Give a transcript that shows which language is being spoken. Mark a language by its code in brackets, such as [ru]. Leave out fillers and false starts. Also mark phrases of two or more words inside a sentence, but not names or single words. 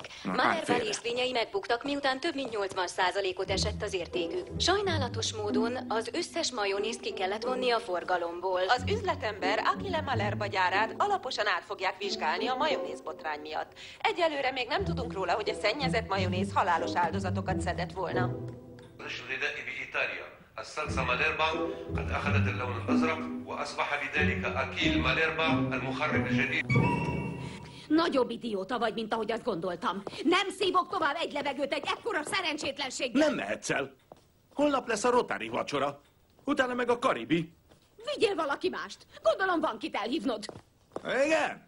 [hu] Malerba részvényei megbuktak, miután több mint 80%-ot esett az értékük. Sajnálatos módon az összes majonézt ki kellett vonni a forgalomból. Az üzletember Achille Malerba gyárát alaposan át fogják vizsgálni a majonéz botrány miatt. Egyelőre még nem tudunk róla, hogy a szennyezett majonéz halálos áldozatokat szedett volna. [ar] الصلصة ماليربا قد أخذت اللون الأزرق وأصبح بذلك أكيل ماليربا المخرب الجديد. [hu] Nagyobb idióta vagy, mint ahogy azt gondoltam. Nem szívok tovább egy levegőt egy ekkora szerencsétlenséggel. Nem mehetsz el. Holnap lesz a Rotary vacsora. Utána meg a Karibi. Vigyél valaki mást. Gondolom van kit elhívnod. Igen?